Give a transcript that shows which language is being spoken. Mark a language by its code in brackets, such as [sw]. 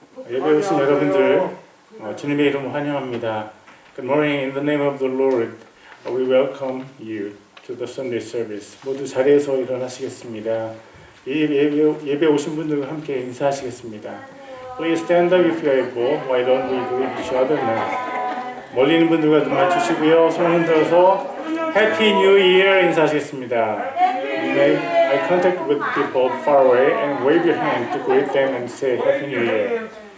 [ko] 예배 오신 여러분들 주님의 이름으로 환영합니다. [en] Good morning. In the name of the Lord, we welcome you to the Sunday service. [ko] 모두 자리에서 일어나시겠습니다. 예배 오신 분들과 함께 인사하시겠습니다. [en] Please stand up if you are able. Why don't we greet each other now? [ko] 멀리 있는 분들과 눈 맞추시고요. 손 흔들어서 Happy New Year 인사하시겠습니다. [en] You may eye contact with people far away and wave your hand to greet them and say Happy New Year.